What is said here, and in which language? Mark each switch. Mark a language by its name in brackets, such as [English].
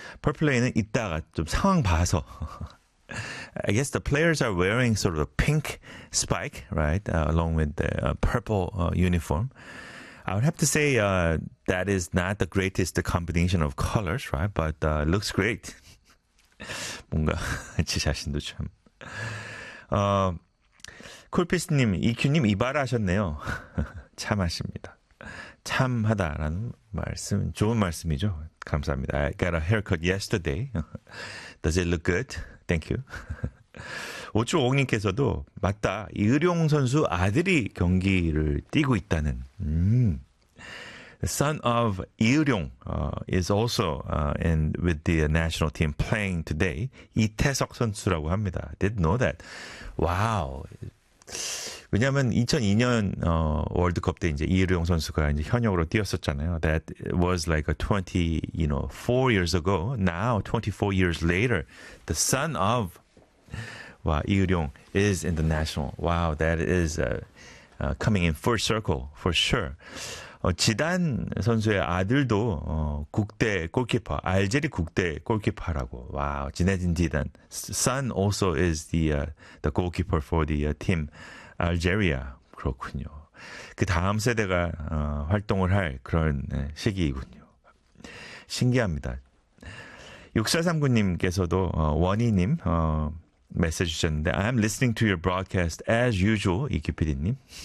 [Korean] 퍼플레이는 이따가 좀 상황 봐서. [English] I guess the players are wearing sort of a pink spike, right, along with the purple uniform. I would have to say that is not the greatest combination of colors, right? But it looks great. [Korean] 뭔가 제 자신도 참. 쿨피스님, 이큐님 이발하셨네요. 참하십니다. 참하다라는 말씀, 좋은 말씀이죠. 감사합니다. [English] I got a haircut yesterday. Does it look good? Thank you. [Korean] 오초옹님께서도 맞다. 이의룡 선수 아들이 경기를 뛰고 있다는. [English] The son of 이의룡 is also in with the national team playing today. [Korean] 이태석 선수라고 합니다. [English] Did know that. Wow. [Korean] 왜냐하면 2002년 월드컵 때 이제 이의룡 선수가 이제 현역으로 뛰었었잖아요. [English] That was like a 20, you know, 4 years ago. Now 24 years later, the son of 와 이의룡 is in the national. Wow, that is coming in full circle for sure. [Korean] 지단 선수의 아들도 국대 골키퍼, 알제리 국대 골키퍼라고. 와우, 지네딘 지단. [English] Son also is the goalkeeper for the team Algeria. [Korean] 그렇군요. 그 다음 세대가 활동을 할 그런 시기이군요. 신기합니다. 6439님께서도 원희님 메시지 주셨는데 [English] I am listening to your broadcast as usual, 이규피디님.